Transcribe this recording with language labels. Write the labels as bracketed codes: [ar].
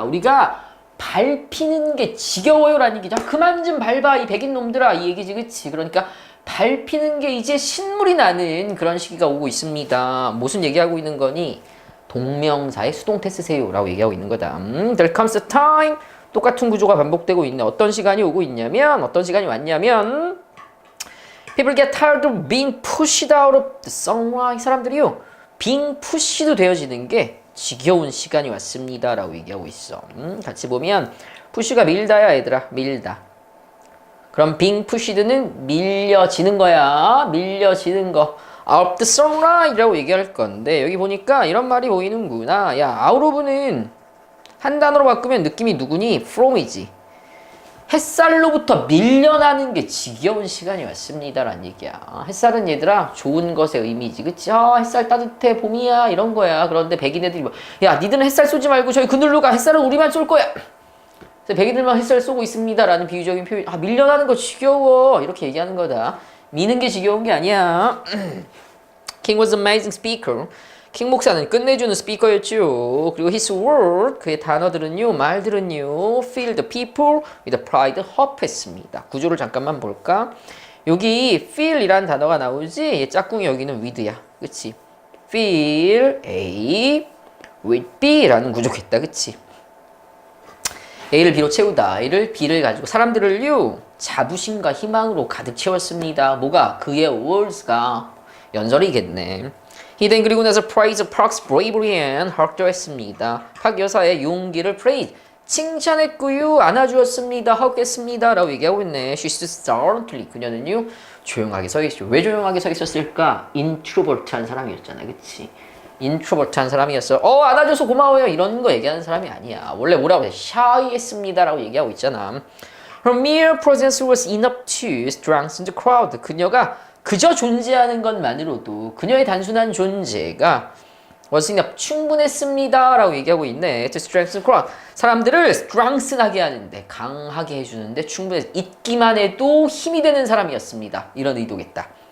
[ko] 우리가 밟히는 게 지겨워요라는 얘기죠. 그만 좀 밟아 이 백인 놈들아 이 얘기지, 그치? 그러니까 밟히는 게 이제 신물이 나는 그런 시기가 오고 있습니다. 무슨 얘기하고 있는 거니? 동명사의 수동태 쓰세요 라고 얘기하고 있는 거다. [en] There comes a time. [ko] 똑같은 구조가 반복되고 있네. 어떤 시간이 오고 있냐면 어떤 시간이 왔냐면 [en] People get tired of being pushed out of the sunlight. [ko] 사람들이요 [en] being pushed [ko] 되어지는 게 지겨운 시간이 왔습니다 라고 얘기하고 있어. 같이 보면 push가 밀다야 얘들아. 밀다. 그럼 [en] being pushed [ko] 는 밀려지는 거야. 밀려지는 거. [en] out of the sunlight [ko] 이라고 얘기할 건데 여기 보니까 이런 말이 보이는구나. 야, [en] out of [ko] 는 한 단어로 바꾸면 느낌이 누구니? from이지. 햇살로부터 밀려나는 게 지겨운 시간이 왔습니다 라는 얘기야. 햇살은 얘들아 좋은 것의 의미지, 그치? 햇살 따뜻해, 봄이야, 이런 거야. 그런데 백인 애들이 뭐, 야, 니들은 햇살 쏘지 말고 저기 그늘로 가. 햇살은 우리만 쏠 거야. 그래서 백인들만 햇살 쏘고 있습니다 라는 비유적인 표현. 밀려나는 거 지겨워, 이렇게 얘기하는 거다. 미는 게 지겨운 게 아니야. [en] King was an amazing speaker. [ko] 킹 목사는 끝내주는 스피커였죠. 그리고 [en] his word, [ko] 그의 단어들은요, 말들은요, [en] fill the people with pride, [ko] 허했습니다. 구조를 잠깐만 볼까? 여기 fill이라는 단어가 나오지? 짝꿍이 여기는 with야. 그치? fill A with B라는 구조겠다. 그치? A를 B로 채우다. A를 B를 가지고 사람들을요, 자부심과 희망으로 가득 채웠습니다. 뭐가? 그의 words가 연설이겠네. [en] He then [ko] 그리고 나서 [en] praise Park's bravery and heart도 [ko] 했습니다. 박 여사의 용기를 praise, 칭찬했고요. 안아주었습니다. 하겠습니다. 라고 얘기하고 있네. [en] She stood silently. [ko] 그녀는요, 조용하게 서 있었죠. 왜 조용하게 서 있었을까? introvert한 사람이었잖아. 그치? introvert한 사람이었어. 안아줘서 고마워요. 이런 거 얘기하는 사람이 아니야. 원래 뭐라고 해? shy했습니다. 라고 얘기하고 있잖아. [en] Her mere presence was enough to strengthen the crowd. [ko] 그녀가 그저 존재하는 것만으로도 그녀의 단순한 존재가 [en] was enough, [ko] 충분했습니다 라고 얘기하고 있네. [en] To strengthen crowd, [ko] 사람들을 strengthen하게 하는데, 강하게 해주는데 충분해서 있기만 해도 힘이 되는 사람이었습니다. 이런 의도겠다.